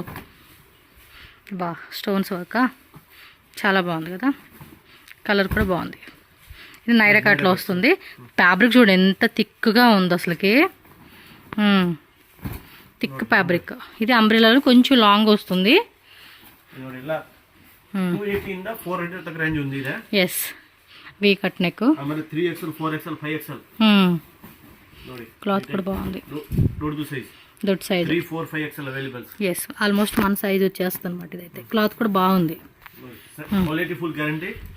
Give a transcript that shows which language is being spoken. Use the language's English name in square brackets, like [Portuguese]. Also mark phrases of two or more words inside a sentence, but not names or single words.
[Telugu] బా స్టోన్స్ వర్క్ చాలా బాగుంది కదా, కలర్ కూడా బాగుంది. ఇది నైరా కట్లో వస్తుంది. ఫ్యాబ్రిక్ చూడండి ఎంత థిక్గా ఉంది అసలుకి, [English] thick fabric. [Telugu] ఇది అంబ్రెలాలో కొంచెం లాంగ్ వస్తుంది. [Kannada] ನೋಡಿ ಎಲ್ಲ 280 ಇಂದ 400 ತನಕ ರೇಂಜ್ ఉంది ಇದೆ. [English] S V cut neck, [Kannada] ಆಮೇಲೆ 3XL 4XL 5XL ನೋಡಿ. [Telugu] క్లాత్ కూడా బాగుంది, దొడ్డు సైజ్, దొడ్డు సైజ్ 3, 4, 5XL అవైలబుల్. [English] yes almost [Telugu] మన సైజ్ వచ్చేస్తుంది అనమాట. ఇదైతే క్లాత్ కూడా బాగుంది, [English] quality full guarantee